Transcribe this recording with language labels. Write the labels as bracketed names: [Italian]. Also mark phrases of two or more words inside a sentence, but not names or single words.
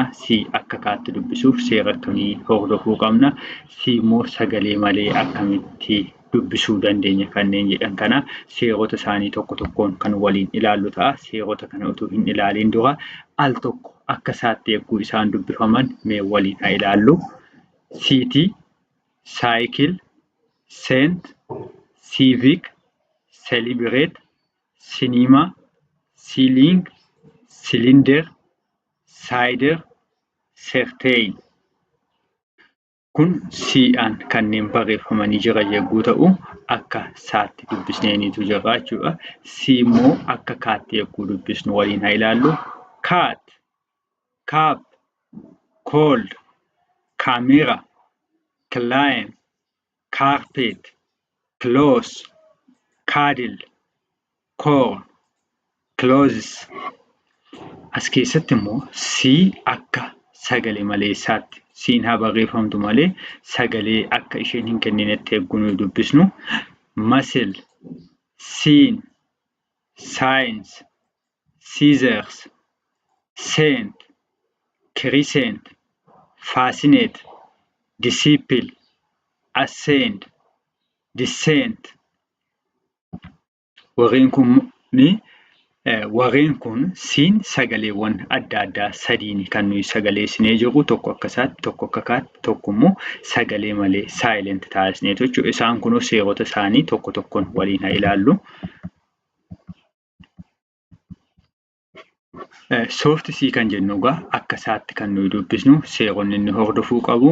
[Oromo] C akka kaatti dubbisuuf seera akkamii hordofuu qabna? C immoo sagalee malee akkamitti dubbisuu dandeenya kanneen jedhan kana seerota isaanii tokko tokkoon kan waliin ilaallu ta'a. Seerota kana utuu hin ilaaliin dura al tokko akka isaatti yegguu isaan dubbifaman mee waliin haa ilaallu. [English] City, cycle, sent, civic, celebrate, cinema, ceiling, cylinder, cider, certain. [Oromo] Kun C'aan kanneen barreeffamanii jiran yogguu ta'u akka isaatti dubbisneenitu jira jechuudha. C immoo akka kaatti yogguu dubbisnu waliin haa ilaallu. [English] Cat, cup, cold, camera, climb, carpet, close, cuddle, corn, closes. [Oromo] As keessatti immoo C akka sagalee maleessaatti C'n haa barreeffamtu malee sagalee akka isheen hin kenninetti eeguu nuyi dubbisnu. [English] Muscle, scene, science, scissors, scent, crescent, fascinate, disciple, ascend, descent. [Oromo] Warreen kun C'n sagaleewwan adda addaa sadiin kan nuyi sagaleessinee jiru, tokko akka isaatti, tokko akka kaatti, tokko immoo sagalee malee silent taasisneetu jechuudha. Isaan kunuu seerota isaanii tokko tokkoon waliin haa ilaallu. [English] Soft C [Oromo] kan jennu egaa akka isaatti kan nuyi dubbisnu seeronni inni hordofuu qabu.